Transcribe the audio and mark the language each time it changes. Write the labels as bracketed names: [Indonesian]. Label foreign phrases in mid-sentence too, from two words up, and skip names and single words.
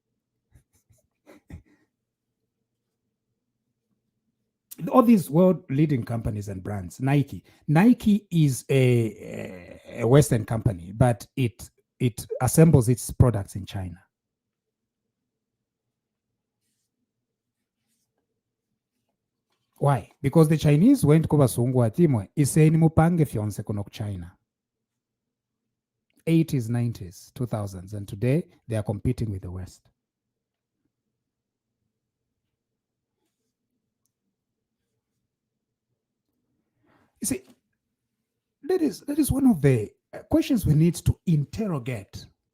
[English] All these world-leading companies and brands, Nike is a Western company, but it assembles its products in China. Why? Because the Chinese went to [Bemba] Basungu atimwe iseni mupange fyonse kuno China. [English] 80s, 90s, 2000s, and today they are competing with the West. You see, that is one of the questions we need to interrogate.